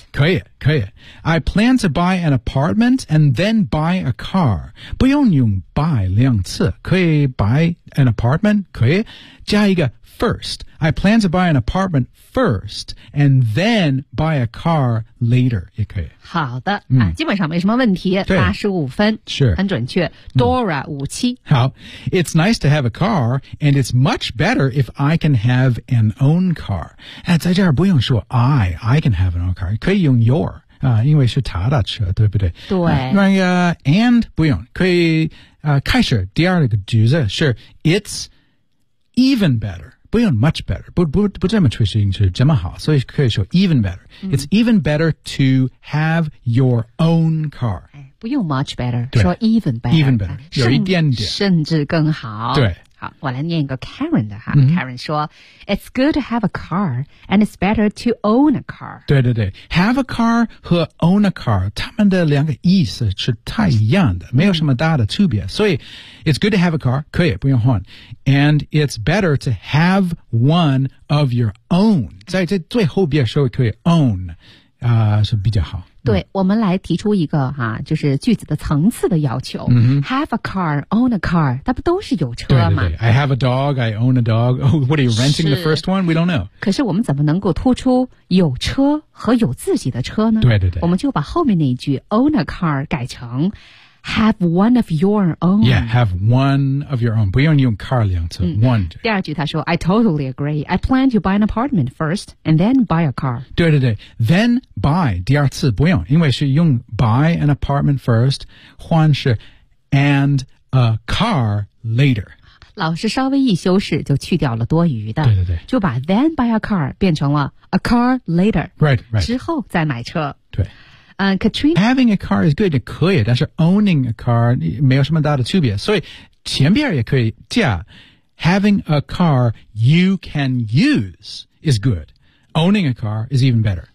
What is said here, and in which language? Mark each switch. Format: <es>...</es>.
<zh>可以，可以。</zh> <en>I plan to buy an apartment and then buy a car.</en> <zh>不用用 buy 两次，可以</zh> <en>buy an apartment，</en> <zh>可以加一个 first。</zh> <en>I plan to buy an apartment first and then buy a car later.</en> <zh>也可以。好的、嗯啊、基本上没什么问题，85分，是很准确。Dora 57、嗯、</zh> <en>好， It's nice to have a car and it's much better if I can have an own car.、啊、</en> <zh>在这儿不用说</zh> <en>I can have an own car, 可以用 your,、啊、</en> <zh>因为是他的车，对不对？对。啊、那 and 不用，可以、开始第二个句子，是</zh> <en>It's even better. 不用 much better,</en> <zh>不这么确实是这么好，所以可以说</zh> <en>even better.、嗯、It's even better to have your own car.</en> <zh>不用</zh> <en>much better,</en> <zh>说</zh> <en>even better. Even better,、</en> <zh>啊、有一点点。甚至更好。对。好，我来念一个 Karen 的哈、嗯、Karen 说</zh> <en>It's good to have a car, and it's better to own a car.</en> <zh>对对对。</zh> <en>Have a car</en> <zh>和</zh> <en>own a car,</en> <zh>他们的两个意思是太一样的、嗯、没有什么大的区别。所以</zh> <en>It's good to have a car,</en> <zh>可以不用换。</zh> <en>And it's better to have one of your own.</en> <zh>在这最后边说可以 own,、是比较好。对、嗯、我们来提出一个哈、啊、就是句子的层次的要求。嗯、</zh> <en>have a car, own a car,</en> <zh>它不都是有车吗？对对对。</zh> <en>I have a dog, I own a dog.、Oh, what are you renting the first one? We don't know.</en> <zh>可是我们怎么能够突出有车和有自己的车呢？对对对。我们就把后面那一句 own a car 改成</zh> <en>Have one of your own. Yeah, have one of your own. 不用用 car 两次、嗯、one.</en> <zh>第二句他说</zh> <en>I totally agree. I plan to buy an apartment first and then buy a car. 对对对 Then buy</en> <zh>第二次不用，因为是用</zh> <en>buy an apartment first 换是 and a car later.</en> <zh>老师稍微一修饰就去掉了多余的，对对对，就把</zh> <en>then buy a car</en> <zh>变成了</zh> <en>a car later. Right, right.</en> <zh>之后再买车，对。</zh> <en>Katrina, having a car is good, 可以，但是 owning a car</en> <zh>没有什么大的区别，所以前边也可以加</zh> <en>having a car you can use is good, owning a car is even better.、</en>